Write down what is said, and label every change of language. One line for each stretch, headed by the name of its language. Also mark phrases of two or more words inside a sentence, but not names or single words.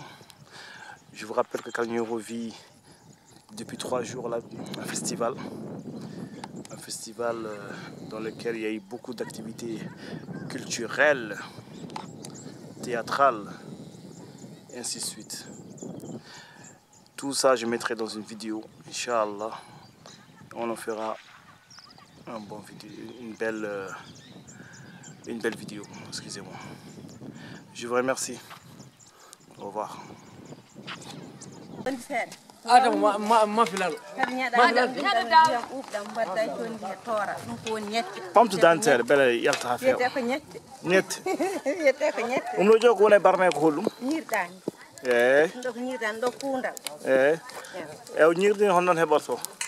French: Je vous rappelle que Kalnioro vit depuis 3 jours là, un festival dans lequel il y a eu beaucoup d'activités culturelles, théâtrales, et ainsi de suite. Tout ça, je mettrai dans une vidéo, Inch'Allah. On en fera un bon vidéo, une belle une belle vidéo. Excusez-moi. Je vous remercie. Au revoir. Pamtu dantere bele yalta ha few ñetti ɗum ɗo jogo woni barme ko hollum eyi eyi ew ñirdi hon noon heɓorto